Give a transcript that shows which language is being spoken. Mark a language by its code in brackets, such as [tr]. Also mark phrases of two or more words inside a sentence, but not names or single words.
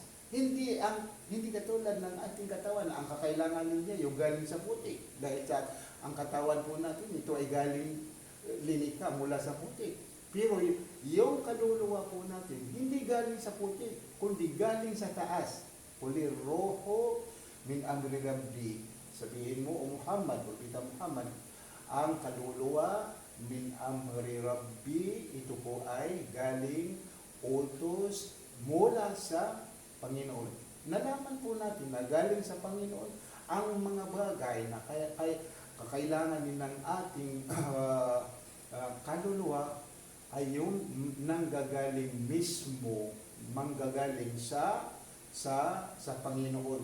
[tl] Hindi katulad ng ating katawan na ang kakailanganin niya yung galing sa putik. Dahil ang katawan po natin, ito ay galing linika mula sa putik. Pero yung kaluluwa po natin, hindi galing sa putik, kundi galing sa taas. [ar] قل الروح من أمر ربي. [tl] Sabihin mo, o Muhammad, Propeta Muhammad, ang kaluluwa [ar] من أمر ربي, [tl] ito po ay galing utos mula sa Panginoon. Nalaman po natin na galing sa Panginoon ang mga bagay na kakailangan din ng ating kaluluwa ay yung nanggagaling mismo, manggagaling sa Panginoon.